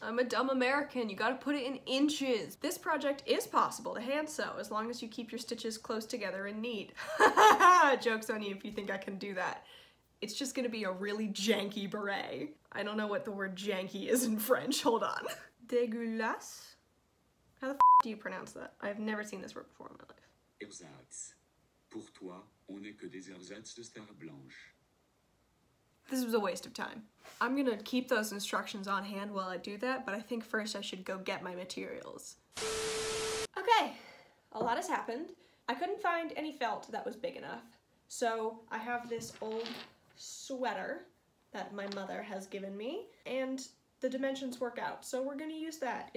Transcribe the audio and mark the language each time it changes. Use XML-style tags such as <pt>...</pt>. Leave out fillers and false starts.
<en>I'm a dumb American, you gotta put it in inches. This project is possible to hand sew as long as you keep your stitches close together and neat. Joke's on you if you think I can do that. It's just gonna be a really janky beret. I don't know what the word janky is in French, hold on.</en> <fr>Dégueulasse?</fr> <en>How the f do you pronounce that? I've never seen this word before in my life. Ersatz.</en> <fr>Pour toi, on n'est que des ersatz de star blanche.</fr> <en>This was a waste of time. I'm gonna keep those instructions on hand while I do that, but I think first I should go get my materials. Okay, a lot has happened. I couldn't find any felt that was big enough, so I have this old sweater that my mother has given me, and the dimensions work out, so we're gonna use that.</en>